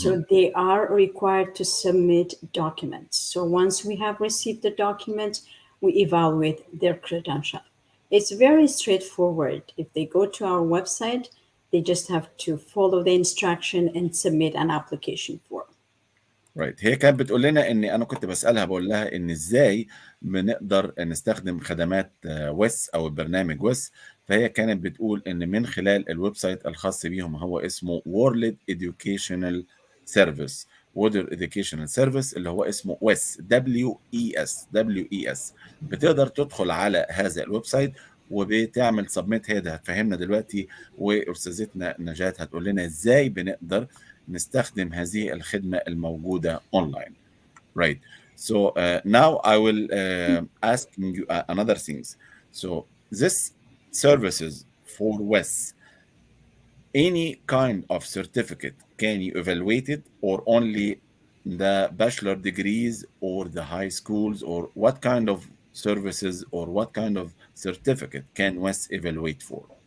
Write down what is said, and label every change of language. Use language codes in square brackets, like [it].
[en] So they are required to submit documents. So once we have received the documents, we evaluate their credential. It's very straightforward. If they go to our website, they just have to follow the instruction and submit an application form. [ar] رايت هي كانت بتقول لنا ان انا كنت بسالها بقول لها ان ازاي بنقدر نستخدم خدمات ويس او البرنامج ويس فهي كانت بتقول ان من خلال الويب سايت الخاص بيهم هو اسمه World Educational Service World Educational Service اللي هو اسمه ويس WES بتقدر تدخل على هذا الويب سايت وبتعمل سبميت هي ده هتفهمنا دلوقتي واستاذتنا نجاة هتقول لنا ازاي بنقدر نستخدم هذه الخدمة الموجودة online. [en] Right. So now I will ask you another things. So this services for WES, any kind of certificate, can you evaluate it or only the bachelor degrees or the high schools or what kind of services or what kind of certificate can WES evaluate for?